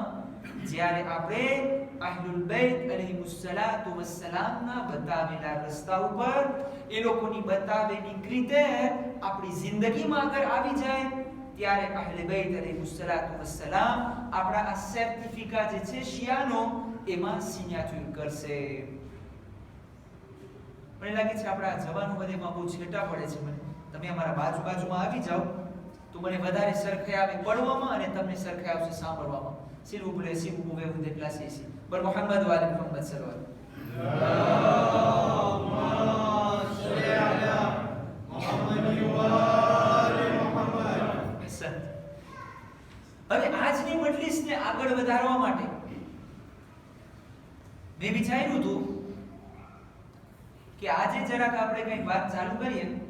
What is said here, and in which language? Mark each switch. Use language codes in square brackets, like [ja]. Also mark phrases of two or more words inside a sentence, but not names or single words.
[gu] જ્યારે આપણે અહલુલ બૈત અલૈહિસ્સલાતુ વસ્સલામના બતાવેલા રસ્તા ઉપર એ લોકોની બતાવેલી રીતે આપણી જિંદગીમાં અગર આવી જાય, ત્યારે અહલે બૈત [ar] عليه الصلاة والسلام [gu] આપણા આ સર્ટિફિકા જે છે શિયાનો, એમાં સિગ્નેચર કરશે. મને લાગે છે આપણા જવાનો બધેમાં બહુ છેટા પડે છે. તમે અમારા બાજુમાં આવી જાઓ તો મને વધારે સરખાઈ આવે પડવામાં અને તમને સરખાઈ આવશે સાંભળવામાં. [fr] s'il vous plaît, si vous pouvez vous déplacer ici. [ar] بر محمد و آل محمد صلى الله [gu] હવે આજની મજલિસને આગળ વધારવા માટે મેં વિચાર્યું હતું કે આજે જરાક આપણે કંઈક વાત ચાલુ કરીએ.